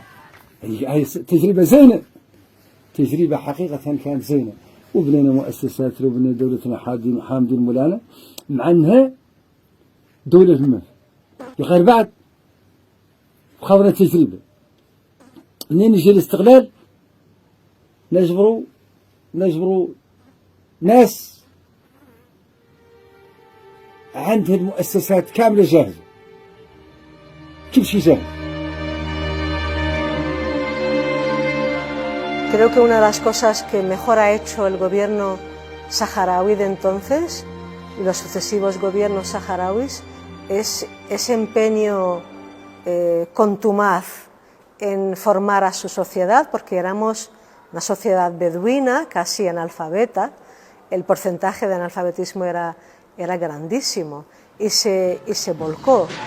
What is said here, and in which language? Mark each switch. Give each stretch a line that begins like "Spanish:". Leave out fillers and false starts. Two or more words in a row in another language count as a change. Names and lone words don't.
Hassaniyya: هي تجربة زينة، تجربة حقيقة كانت زينة، وبنينا مؤسسات وبنينا دولتنا حامدين مولانا، مع أنها دولة المال غير بعد خاضنا تجربة. منين يجي الاستقلال نجبروا ناس عندها المؤسسات كاملة جاهزة، كل شيء جاهز.
Spanish: Creo que una de las cosas que mejor ha hecho el gobierno saharaui de entonces y los sucesivos gobiernos saharauis es ese empeño contumaz en formar a su sociedad, porque éramos una sociedad beduina, casi analfabeta, el porcentaje de analfabetismo era grandísimo y se volcó.